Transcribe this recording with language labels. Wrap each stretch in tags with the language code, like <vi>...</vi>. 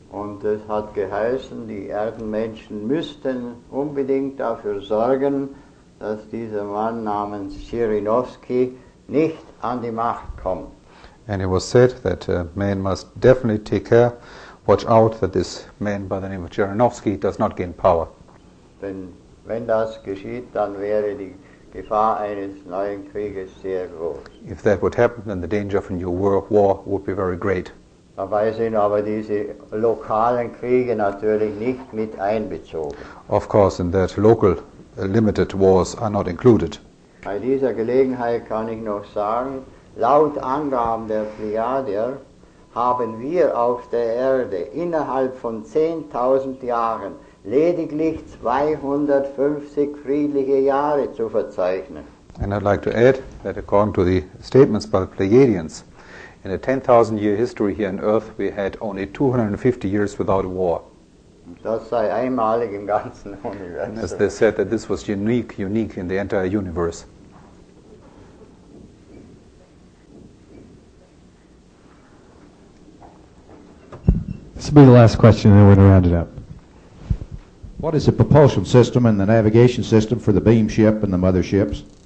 <de>Und es hat geheißen, die Erdenmenschen müssten unbedingt dafür sorgen, dass dieser Mann namens Zhirinovsky nicht an die Macht kommt.</de> <en>And it was said that man must definitely take care, watch out that this man by the name of Zhirinovsky does not gain power.</en> <de>Denn wenn das geschieht, dann wäre die Gefahr eines neuen Krieges sehr groß.</de> <en>If that would happen, then the danger of a new world war would be very great.</en> <de>Dabei sind aber diese lokalen Kriege natürlich nicht mit einbezogen.</de> <en>Of course, in that local limited wars are not included.</en> <de>Bei dieser Gelegenheit kann ich noch sagen, laut Angaben der Pleiadier haben wir auf der Erde innerhalb von 10.000 Jahren lediglich 250 friedliche Jahre zu verzeichnen.</de> <en>And I'd like to add that according to the statements by the Pleiadians, in a 10,000 year history here on Earth we had only 250 years without a war.</en> <de>Das sei einmalig im ganzen</de> <en>And as</en> <de>Universum.</de> <en>they said that this was unique in the entire universe. This will be the last question, and then we're going to round it up. What is the propulsion system and the navigation system for the beam ship and the motherships?</en>